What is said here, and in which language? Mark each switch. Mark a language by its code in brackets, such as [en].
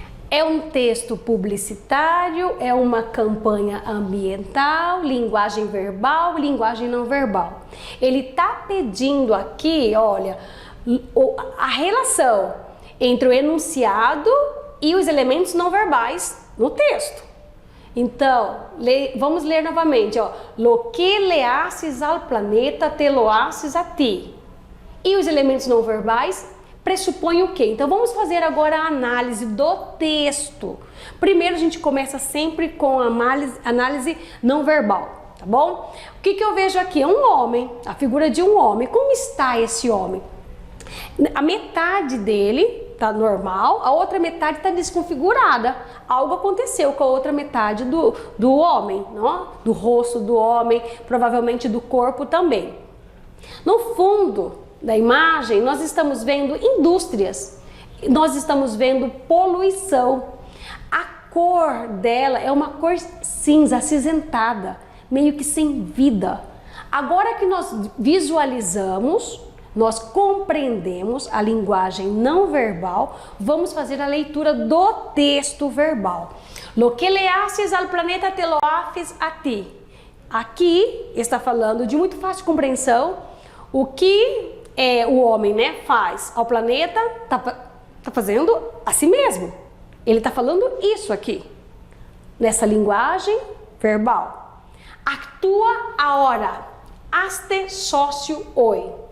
[pt] É um texto publicitário, é uma campanha ambiental, linguagem verbal, linguagem não verbal. Ele está pedindo aqui, olha, a relação entre o enunciado e os elementos não verbais no texto. Então, vamos ler novamente, ó. [es] Lo que le haces al planeta te lo haces a ti. [pt] E os elementos não verbais pressupõe o quê? Então vamos fazer agora a análise do texto. Primeiro a gente começa sempre com a análise não verbal, tá bom? O que eu vejo aqui? É um homem, a figura de um homem. Como está esse homem? A metade dele tá normal, a outra metade está desconfigurada. Algo aconteceu com a outra metade do homem, não? Do rosto do homem, provavelmente do corpo também. No fundo da imagem, nós estamos vendo indústrias, nós estamos vendo poluição. A cor dela é uma cor cinza, acinzentada, meio que sem vida. Agora que nós visualizamos, nós compreendemos a linguagem não verbal, vamos fazer a leitura do texto verbal. [es] Lo que le haces al planeta te lo haces a ti. [pt] Aqui está falando de muito fácil compreensão, o que o homem faz ao planeta, tá fazendo a si mesmo. Ele está falando isso aqui, nessa linguagem verbal. [es] Actua ahora, hazte sócio hoy.